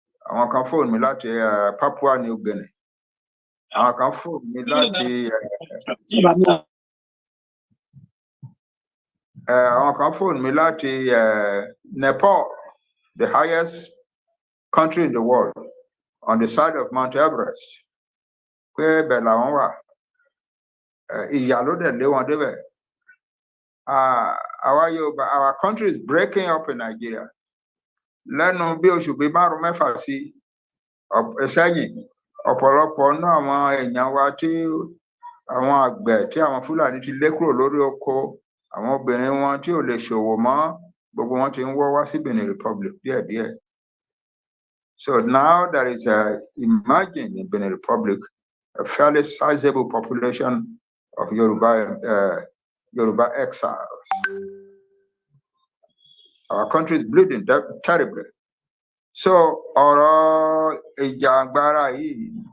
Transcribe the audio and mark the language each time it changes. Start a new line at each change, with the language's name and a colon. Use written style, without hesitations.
Yoruba: Àwọn kan fóònù mi láti Papua New Guinea. Àwọn kan fóònù mi láti àwọn kan fóònù mi láti Nepal,
English: the highest country in the world, on the side of Mount Everest.
Yoruba: Pé bẹ̀ làwọn wà. Ìyà ló dẹ̀ lé wọn débẹ̀.
English: Our country is breaking up in Nigeria.
Yoruba: Lẹ́nu bí oṣù bíi 5-6 sí sẹ́yìn, ọ̀pọ̀lọpọ̀ náà àwọn èèyàn wa tí àwọn àgbẹ̀ tí àwọn Fúlàní ti lé kúrò lórí oko, àwọn obìnrin wọn tí ò lè ṣòwò mọ́, gbogbo wọn ti ń wọ́ wá sí Benin Republic díẹ̀díẹ̀.
English: So now there is emerging in Benin Republic a fairly sizable population of Yoruba exiles. Our country is bleeding terribly. So
Yoruba: ọ̀rọ̀ ìjàngbara yìí,